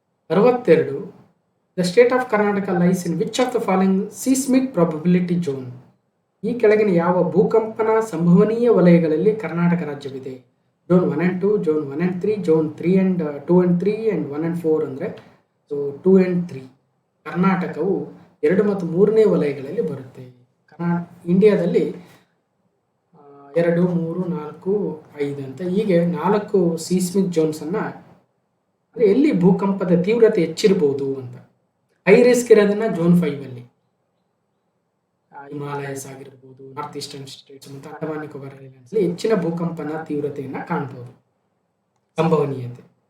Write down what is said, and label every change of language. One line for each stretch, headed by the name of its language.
English: 62, the state of Karnataka lies in which of the following seismic probability zone.
Kannada: ಈ ಕೆಳಗಿನ ಯಾವ ಭೂಕಂಪನ ಸಂಭವನೀಯ ವಲಯಗಳಲ್ಲಿ Karnataka ರಾಜ್ಯವಿದೆ?
English: Zone 1 and 2, zone 1 and 3, zone 3 and 2 and 3 and 1 and 4 ಅಂದರೆ so 2 and 3.
Kannada: ಕರ್ನಾಟಕವು 2 ಮತ್ತು 3ನೇ ವಲಯಗಳಲ್ಲಿ ಬರುತ್ತೆ. ಇಂಡಿಯಾದಲ್ಲಿ 2, 3, 4, 5 ಅಂತ ಹೀಗೆ 4 ಸೀಸ್ಮಿಕ್ ಝೋನ್ಸನ್ನು, ಅಂದರೆ ಎಲ್ಲಿ ಭೂಕಂಪದ ತೀವ್ರತೆ ಹೆಚ್ಚಿರ್ಬೋದು ಅಂತ. ಹೈ ರಿಸ್ಕ್ ಇರೋದನ್ನ ಝೋನ್ 5ಅಲ್ಲಿ, ಹಿಮಾಲಯಸ್ ಆಗಿರ್ಬೋದು, ನಾರ್ತ್ ಈಸ್ಟರ್ನ್ ಸ್ಟೇಟ್ಸ್ ಮತ್ತು ಅಂಡಮಾನ್ ನಿಕೋಬಾರ್ ಐಲ್ಯಾಂಡ್ಸ್ ಹೆಚ್ಚಿನ ಭೂಕಂಪನ ತೀವ್ರತೆಯನ್ನು ಕಾಣ್ಬೋದು, ಸಂಭವನೀಯತೆ.